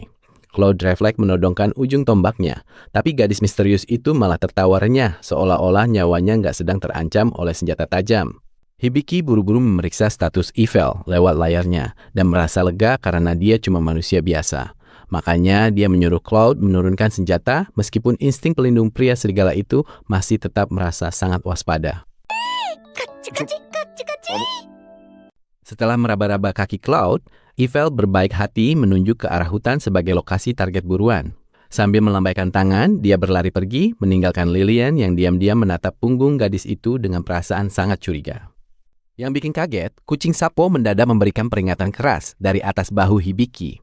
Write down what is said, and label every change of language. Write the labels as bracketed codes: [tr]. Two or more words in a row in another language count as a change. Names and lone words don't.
[id] Claude refleks menodongkan ujung tombaknya, tapi gadis misterius itu malah tertawa renyah seolah-olah nyawanya nggak sedang terancam oleh senjata tajam. Hibiki buru-buru memeriksa status Ivel lewat layarnya dan merasa lega karena dia cuma manusia biasa. Makanya dia menyuruh Cloud menurunkan senjata meskipun insting pelindung pria serigala itu masih tetap merasa sangat waspada. [ja] カッチカチカッチカチ。 [id] Setelah meraba-raba kaki Cloud, Eiffel berbaik hati menunjuk ke arah hutan sebagai lokasi target buruan. Sambil melambaikan tangan, dia berlari pergi, meninggalkan Lillian yang diam-diam menatap punggung gadis itu dengan perasaan sangat curiga. Yang bikin kaget, kucing Sapo mendadak memberikan peringatan keras dari atas bahu Hibiki.